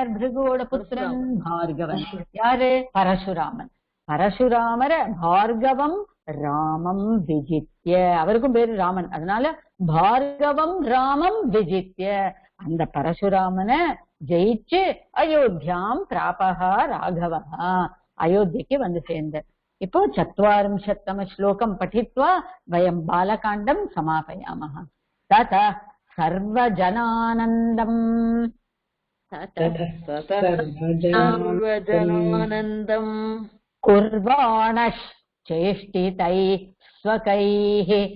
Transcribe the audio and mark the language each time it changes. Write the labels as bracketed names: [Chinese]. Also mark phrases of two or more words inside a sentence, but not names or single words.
[Tamil] பிருகுவோட புத்திரன் பார்கவன் யாரு பரசுராமன் பரசுராமர [Sanskrit] भार्गवं रामं विजित्य [Tamil] அவருக்கும் பேரு ராமன் அதனால [Sanskrit] भार्गवं रामं विजित्य [Tamil] அந்த பரசுராமனை ஜெயிச்சு [Sanskrit] अयोध्यां प्राप राघवः [Tamil] அயோத்தியக்கு வந்து சேர்ந்தார். [Sanskrit] இப்போ 40 श्लोकं पठित्वा वयं बालकाण्डं समापयामः। तथा सर्वजनानन्दम् सर्वजनानन्दम् कुर्वाणश्चेष्टितैः स्वकैः